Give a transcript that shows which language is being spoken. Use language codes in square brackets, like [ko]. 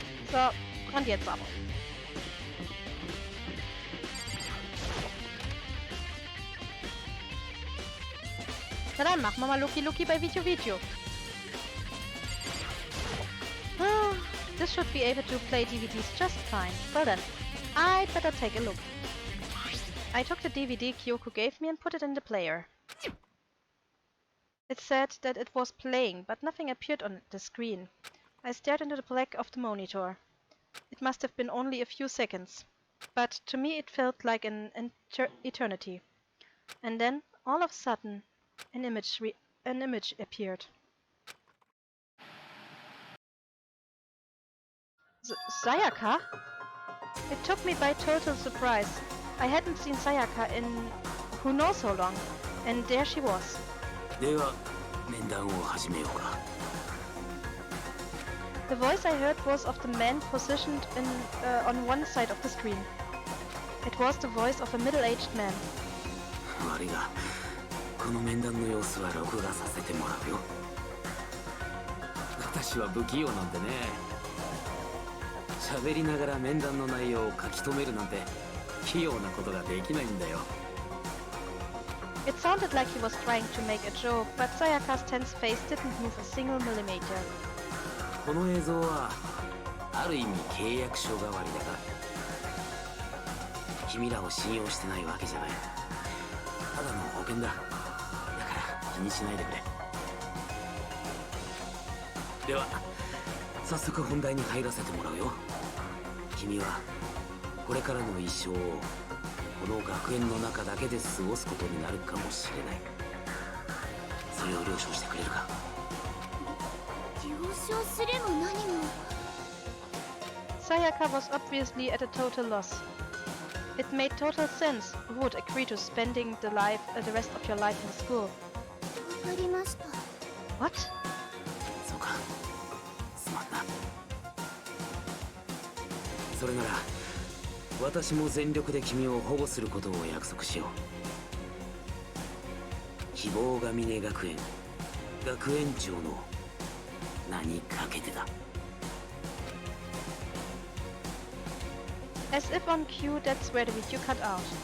[de] So, und jetzt aber. Na dann machen wir mal Lucky bei Video. [en] This should be able to play DVDs just fine. Well then, I'd better take a look. I took the DVD Kyoko gave me and put it in the player. It said that it was playing, but nothing appeared on the screen. I stared into the black of the monitor. It must have been only a few seconds, but to me it felt like an eternity. And then, all of a sudden, an image appeared. Sayaka? It took me by total surprise. I hadn't seen Sayaka in who knows how long, and there she was. [ja] では面談を始めようか。 [en] The voice I heard was of the man positioned on one side of the screen. It was the voice of a middle-aged man. [ja] 悪いが、この面談の様子は録画させてもらうよ。私は不器用なんでね。喋りながら面談の内容を書き留めるなんて器用なことができないんだよ。 [en] It sounded like he was trying to make a joke, but Sayaka's tense face didn't move a single millimeter. [ja] この映像はある意味契約書代わりだから。君らを信用してないわけじゃない。ただの保険だ。だから気にしないでくれ。では早速本題に入らせてもらうよ。君はこれからの一生をこの学園の中だけで過ごすことになるかもしれない。それを了承してくれるか。了承すれも何も。 [en] Sayaka was obviously at a total loss. It made total sense. Who would agree to spending the rest of your life in school? [ja] わかりました。 [en] What? [ja] そうか。すまんな。それなら私も全力で君を保護することを約束しよう。希望が峰学園学園長の名にかけてだ。 [en] As if on cue, that's where the video cut out.